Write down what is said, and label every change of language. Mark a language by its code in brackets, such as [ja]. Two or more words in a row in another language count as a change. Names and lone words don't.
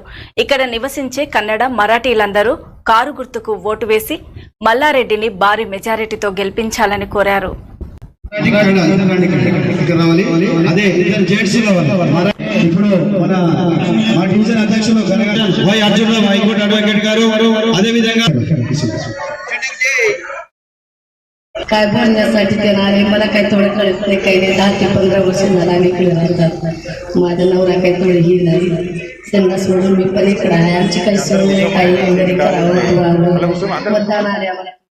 [te] ఇక్కడ నివసించే కన్నడ మరాఠీలందరూ కారు గుర్తుకు ఓటు వేసి మల్లారెడ్డిని భారీ మెజారిటీతో గెలిపించాలని కోరారు। ఇప్పుడు మన మా డివిజన్ అధ్యక్షులు వై అర్జున్ [en] High Court advocate [te] గారు అదే విధంగా [mr] काय बोलण्यासाठी देणार आहे। मला काही थोडं कळत नाही, काही नाही। 10 ते 15 वर्ष झाला आम्ही इकडे राहतात। माझा नवरा काही थोडी ही नाही, त्यांना सोडून मी पण इकडे आहे। आमची काही सोय काही वगैरे करावं मतदान आले आम्हाला।